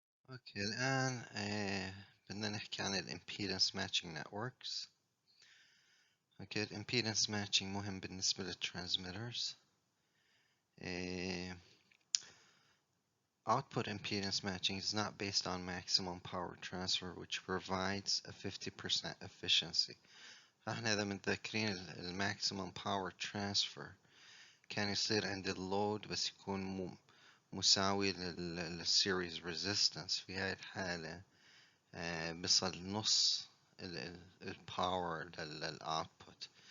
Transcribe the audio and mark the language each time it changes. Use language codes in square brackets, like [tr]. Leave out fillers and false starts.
[ar] اوكي الآن بدنا نحكي عن الامبيدنس ماتشنج نتوركس. اوكي الامبيدنس ماتشنج مهم بالنسبة للترانسميترز. [en] Output impedance matching is not based on maximum power transfer which provides a 50% efficiency. [ar] فاحنا إذا متذكرين الماكسيموم باور ترانسفر كان يصير عند اللود بس يكون مساوي للسيريز ريزيستنس. في هاي الحالة بيصل نص الباور للأوتبوت.